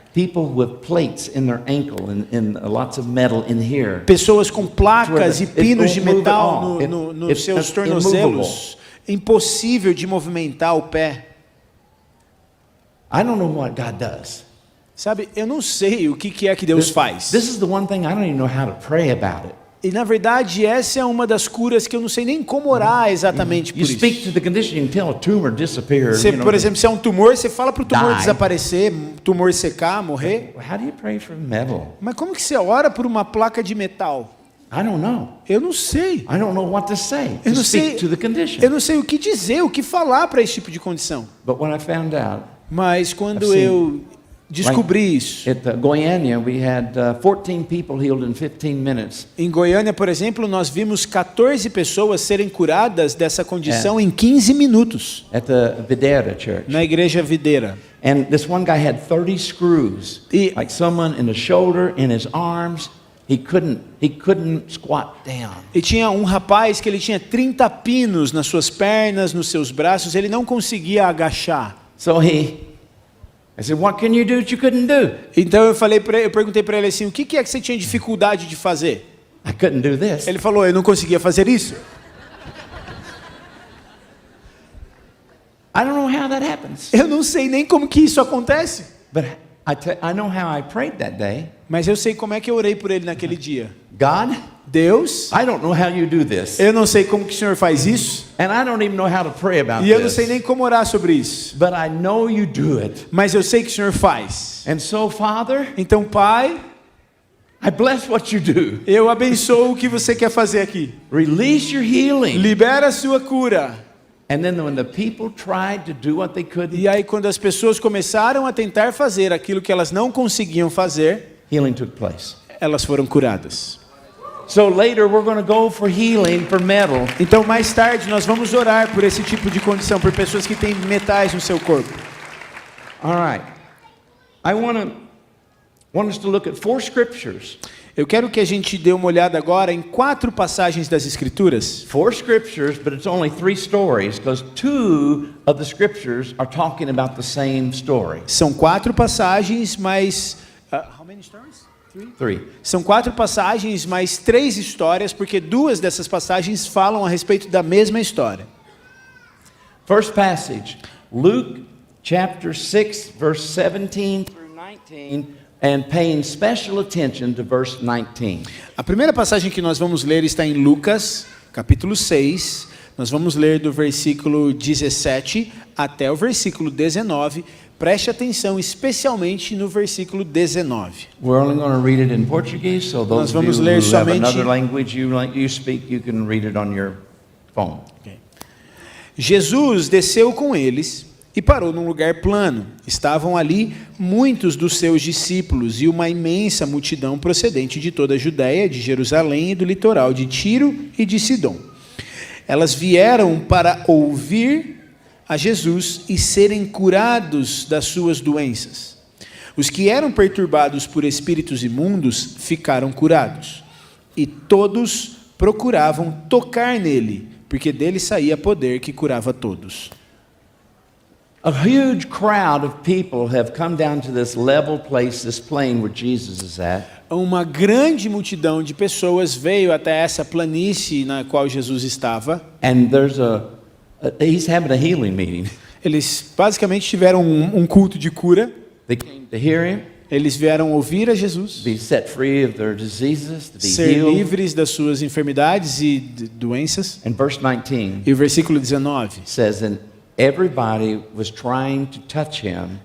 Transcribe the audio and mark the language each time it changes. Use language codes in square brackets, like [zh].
[en] People with plates in their ankle and lots of metal in here. [pt] Pessoas com placas e [en] It [pt] pinos de [en] won't move at [pt] metal [en] all. [pt] nos [en] It's [pt] seus [en] immovable. [pt] tornozelos. Impossível de movimentar o pé. [en] I don't know what God does. [pt] Sabe, eu não sei o que é que Deus faz. [en] This is the one thing I don't even know how to pray about it. [pt] E na verdade essa é uma das curas que eu não sei nem como orar exatamente por [en] You speak [pt] isso. [en] to the condition, you can tell a tumor disappear. [pt] Você, [en] you know, [pt] por exemplo, se é um tumor, você fala para o tumor [en] Die. [pt] desaparecer, tumor secar, morrer. [en] How do you pray for metal? [pt] Mas como que você ora por uma placa de metal? [en] I don't know. [pt] Eu não sei. [en] I don't know what to say. [pt] Eu [en] To [pt] não sei, [en] speak to the condition. [pt] eu não sei o que dizer, o que falar para esse tipo de condição. [en] But when I found out, [pt] Mas quando Assim, eu descobri isso, [en] at Goiânia, we had 14 people healed in 15 minutes. [pt] em Goiânia, por exemplo, nós vimos 14 pessoas serem curadas dessa condição em 15 minutos, [en] At the Videira Church. [pt] na igreja videira. [en] And this one guy had 30 screws, [pt] E- [en] like someone in the shoulder, in his arms. He couldn't squat down. [pt] E tinha um rapaz que ele tinha 30 pinos nas suas pernas, nos seus braços, ele não conseguia agachar. [en] So I said, what can you do that you couldn't do? [pt] Então eu perguntei para ele assim, o que é que você tinha dificuldade de fazer? [en] I couldn't do this. [pt] Ele falou, eu não conseguia fazer isso. [en] I don't know how that happens. [pt] Eu não sei nem como que isso acontece. [en] But I know how I prayed that day. [pt] Mas eu sei como é que eu orei por ele naquele dia. [en] God, [pt] Deus, [en] I don't know how you do this. [pt] eu não sei como que o Senhor faz isso. [en] And I don't even know how to pray about [pt] E eu não [en] this. [pt] sei nem como orar sobre isso. [en] But I know you do it. [pt] Mas eu sei que o Senhor faz. [en] And so, Father, [pt] Então, Pai, [en] I bless what you do. [pt] eu abençoo o que você quer fazer aqui. [en] Release your healing. [pt] Libera a sua cura. [en] And then when the people tried to do what they couldn't, [pt] E aí quando as pessoas começaram a tentar fazer aquilo que elas não conseguiam fazer, [en] healing took place. [pt] elas foram curadas. [en] So later we're going to go for healing for metal. [pt] Então mais tarde nós vamos orar por esse tipo de condição, por pessoas que têm metais no seu corpo. [en] All right. I want us to look at 4 scriptures. [pt] Eu quero que a gente dê uma olhada agora em 4 passagens das Escrituras. [en] 4 scriptures, but it's only 3 stories because 2 of the scriptures are talking about the same story. [pt] São 4 passagens, mas... [en] how many stories? 3. [pt] São 4 passagens, mais 3 histórias, porque 2 dessas passagens falam a respeito da mesma história. [en] First passage, Luke chapter 6, verse 17 through 19, and paying special attention to verse 19. [pt] A primeira passagem que nós vamos ler está em Lucas, capítulo 6. Nós vamos ler do versículo 17 até o versículo 19. Preste atenção especialmente no versículo 19. [en] We're only going to read it in Portuguese, so [pt] Nós [en] those of [pt] vamos [en] you [pt] ler [en] who have [pt] somente- [en] another language you speak, you can read it on your phone. [pt] Jesus desceu com eles e parou num lugar plano. Estavam ali muitos dos seus discípulos e uma imensa multidão procedente de toda a Judéia, de Jerusalém e do litoral de Tiro e de Sidom. Elas vieram para ouvir a Jesus e serem curados das suas doenças. Os que eram perturbados por espíritos imundos ficaram curados, e todos procuravam tocar nele, porque dele saía poder que curava todos. [en] A huge crowd of people have come down to this level place, this plain where Jesus is at. [pt] Uma grande multidão de pessoas veio até essa planície na qual Jesus estava. [en] And he's having a healing meeting. [pt] Eles basicamente tiveram um culto de cura. [en] They came to hear him, [pt] Eles vieram ouvir a Jesus, [en] be set free of their diseases, to be [pt] ser [en] healed. [pt] livres das suas enfermidades e doenças. [en] And verse 19 [pt] E o versículo 19 [en] says, and everybody was trying to touch him